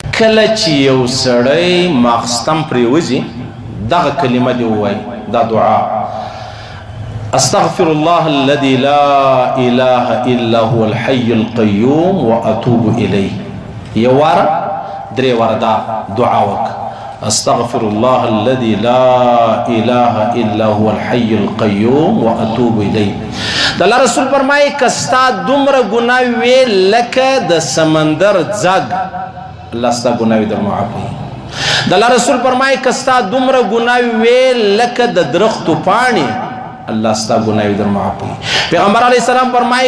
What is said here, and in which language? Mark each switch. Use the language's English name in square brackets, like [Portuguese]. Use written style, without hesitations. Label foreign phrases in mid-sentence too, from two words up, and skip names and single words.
[Pashto] کله چې یو سړی ماخستن پرېوځي دغه کلمه دې ووایي دا دعا [Arabic] استغفر الله الذي لا اله الا هو الحي القيوم واتوب اليه [Pashto] یو واره درې واره دا دعا وکړه [Arabic] استغفر الله الذي لا اله الا هو الحي القيوم واتوب اليه [Pashto] د الله رسول فرمایي کستا دومره ګناه وی لکه د سمندر ځګ الله ستا ګناه در معاف کړي د الله رسول فرمایي کستا دومره ګناه وی لکه د درختو پاڼې الله ستا ګناه در معاف کړي پیغمبر [Arabic] علیه السلام [Pashto] فرمایي